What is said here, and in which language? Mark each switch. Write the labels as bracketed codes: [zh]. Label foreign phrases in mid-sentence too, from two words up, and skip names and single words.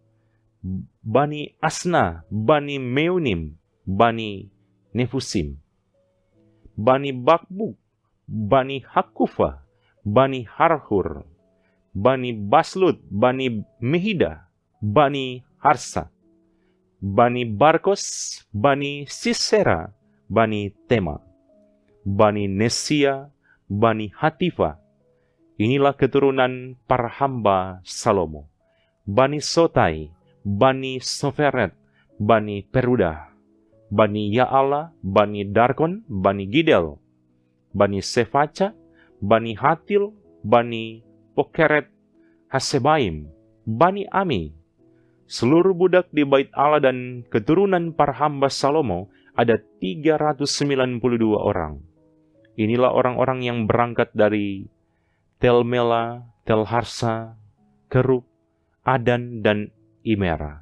[id] Bani Asna, Bani Meunim, Bani Nefusim, Bani Bakbuk, Bani Hakufa, Bani Harhur, Bani Baslut, Bani Mehida, Bani Harsa, Bani Barkos, Bani Sisera, Bani Tema, Bani Nesia, Bani Hatifa. Inilah keturunan para hamba Salomo. Bani Sotai, Bani Soferet, Bani Peruda, Bani Yaala, Bani Darkon, Bani Gidel, Bani Sefaca, Bani Hatil, Bani Pokeret, Hasebaim, Bani Ami. Seluruh budak di bait Allah dan keturunan para hamba Salomo ada 392 orang. Inilah orang-orang yang berangkat dari Tel Mela, Tel Harsa, Kerub, Adan, dan Imera.